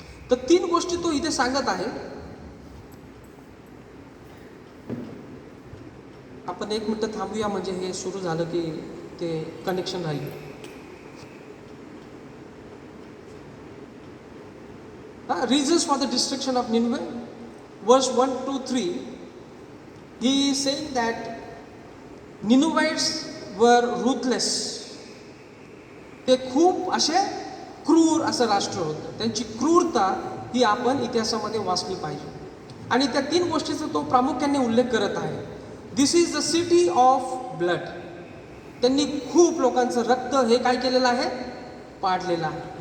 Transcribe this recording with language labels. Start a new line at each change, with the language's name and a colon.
Marathi: तर 3 गोष्टी तो इथे सांगत आहे. आपण 1 मिनिट थांबूया, म्हणजे हे सुरू झालं की ते कनेक्शन राहील.
English: Reasons for the destruction of Nineveh, verse 1 to 3, he is saying that Ninevites were ruthless.
Marathi: ते खूप असे क्रूर असं राष्ट्र होतं. त्यांची क्रूरता ही आपण इतिहासामध्ये वाचली पाहिजे. आणि त्या 3 गोष्टीचा तो प्रामुख्याने उल्लेख करत आहे.
English: This is the city of blood.
Marathi: त्यांनी खूप लोकांचं रक्त हे काय केलेलं आहे, पाडलेलं आहे.